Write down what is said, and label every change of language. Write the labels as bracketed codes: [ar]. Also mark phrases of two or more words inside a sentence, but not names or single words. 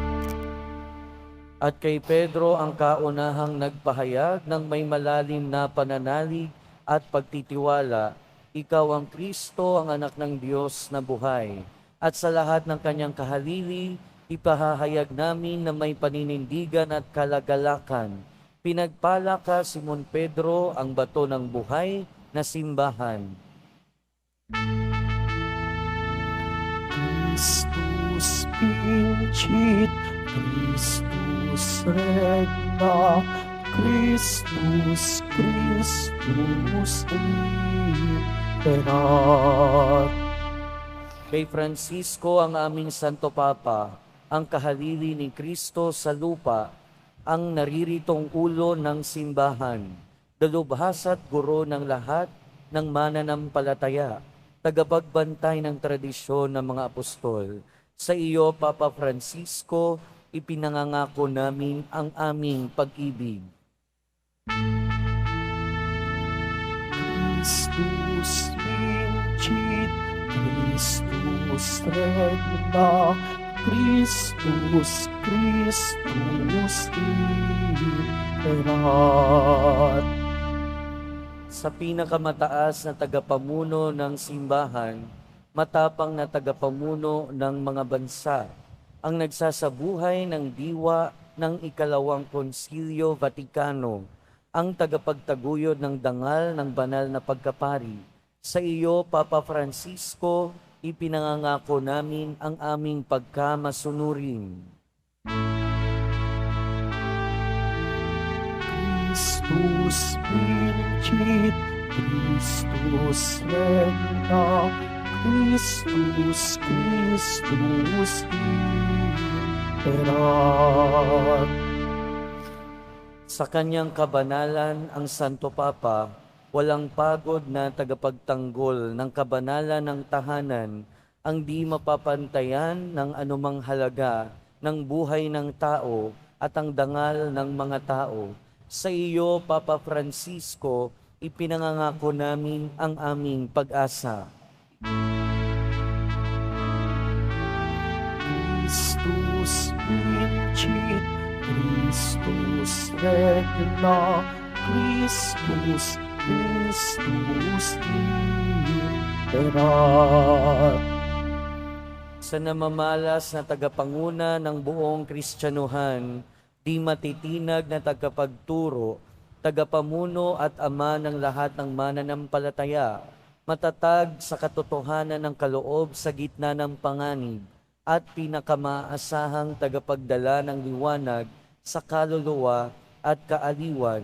[tl] At kay Pedro ang kaunahang nagpahayag ng may malalim na pananalig at pagtitiwala, ikaw ang Kristo, ang anak ng Diyos na buhay. At sa lahat ng kanyang kahalili, ipahahayag namin na may paninindigan at kalagalakan. Pinagpala ka, Simon Pedro, ang bato ng buhay na simbahan. [la] Christus vincit, Christus regna, Christus Christus imperat. [tl] Kay Francisco, ang aming Santo Papa, ang kahalili ni Kristo sa lupa, ang nariritong ulo ng simbahan, dalubhas at guro ng lahat ng mananampalataya, tagapagbantay ng tradisyon ng mga apostol. Sa iyo, Papa Francisco, ipinangangako namin ang aming pag-ibig. [la] Christus vincit, Christus regna, Christus Christus imperat. [tl] Sa pinakamataas na tagapamuno ng simbahan, matapang na tagapamuno ng mga bansa, ang nagsasabuhay ng diwa ng ikalawang Konsilyo Vatikano, ang tagapagtaguyod ng dangal ng banal na pagkapari. Sa iyo, Papa Francisco, ipinangangako namin ang aming pagkamasunurin. [la] Christus vincit, Christus regna, Christus Christus imperat. [tl] Sa kanyang kabanalan, ang Santo Papa, walang pagod na tagapagtanggol ng kabanalan ng tahanan, ang di mapapantayan ng anumang halaga ng buhay ng tao at ang dangal ng mga tao. Sa iyo, Papa Francisco, ipinangangako namin ang aming pag-asa. [la] Christus vincit, Christus regna, Christus Christus imperat. [tl] Sa namamalas na tagapanguna ng buong Kristyanuhan, di matitinag na tagapagturo, tagapamuno at ama ng lahat ng mananampalataya, matatag sa katotohanan ng kaloob sa gitna ng panganib, at pinakamaasahang tagapagdala ng liwanag sa kaluluwa at kaaliwan.